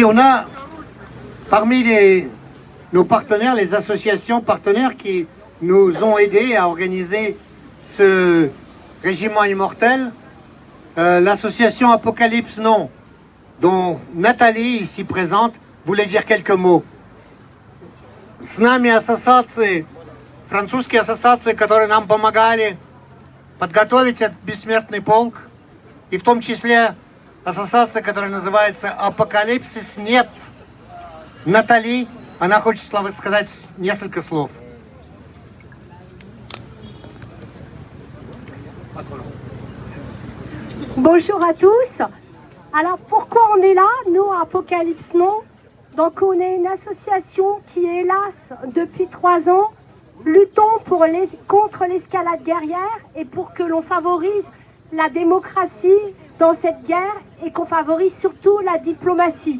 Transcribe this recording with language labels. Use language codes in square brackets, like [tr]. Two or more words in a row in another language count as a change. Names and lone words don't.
[fr] On a parmi nos partenaires, les associations partenaires qui nous ont aidés à organiser ce régiment immortel, l'association Apocalypse Non, dont Nathalie, ici présente, voulait dire quelques mots. [ru] С нами ассоциации, французские ассоциации, которые нам помогали подготовить этот бессмертный полк, и в том числе ассоциация, которая называется «Апокалипсис нет». Натали, она хочет сказать несколько слов. [fr] Bonjour à tous. Alors pourquoi on est là, nous, à Apocalypse Non? Donc on est une association qui, hélas, depuis 3 ans, luttons contre l'escalade guerrière et pour que l'on favorise la démocratie dans cette guerre et qu'on favorise surtout la diplomatie.